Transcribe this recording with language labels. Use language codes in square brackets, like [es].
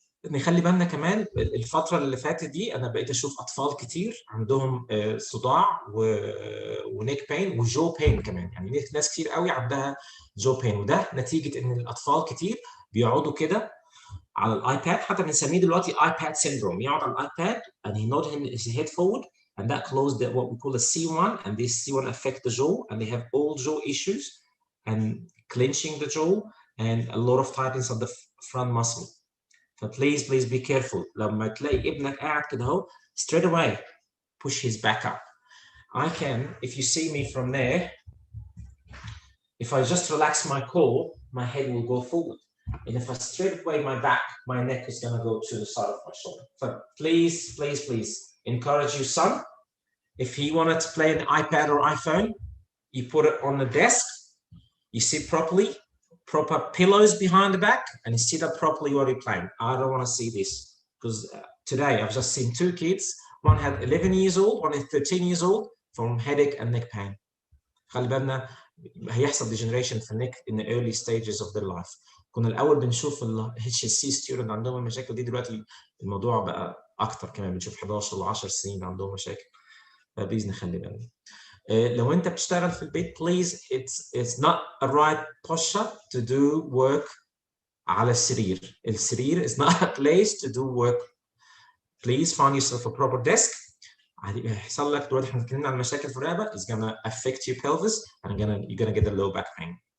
[ar] نخلي بالنا كمان الفترة اللي فاتت دي أنا بقيت أشوف أطفال كتير عندهم صداع ونيك بين وجو بين كمان، يعني ناس كتير قوي عندها جو بين، وده نتيجة إن الأطفال كتير بيقعدوا كده على الايباد، حتى بنسميه دلوقتي ايباد syndrome. يقعد على الايباد [en] and he nod his head forward and that closed what we call a C1, and this C1 affect the jaw and they have all jaw issues and clenching the jaw and a lot of tightness of the front muscle. [ar] فبليز [en] be careful. [ar] لما تلاقي ابنك قاعد كده اهو [en] straight away push his back up. I can, if you see me from there, if I just relax my core, my head will go forward. And if I straight away my back, my neck is going to go to the side of my shoulder. So please encourage your son. If he wanted to play an iPad or iPhone, you put it on the desk, you sit properly, proper pillows behind the back, and you sit up properly while you're playing. I don't want to see this, because today I've just seen 2 kids. One had 11 years old, one is 13 years old, from headache and neck pain. [ar] خلي بالنا هيحصل degeneration في النك [en] in the early stages of their life. [ar] كنا الأول بنشوف ال HSC student عندهم المشاكل دي، دلوقتي الموضوع بقى أكتر كمان، بنشوف 11 و 10 سنين عندهم مشاكل. فبليز نخلي بالنا. لو أنت بتشتغل في البيت [en] please it's not a right posture to do work [ar] على السرير. السرير [en] is not a place to do work. Please find yourself a proper desk. [ar] هيحصل لك دلوقتي، احنا اتكلمنا عن مشاكل في الرقبه [en] is gonna affect your pelvis and you're gonna get a low back pain.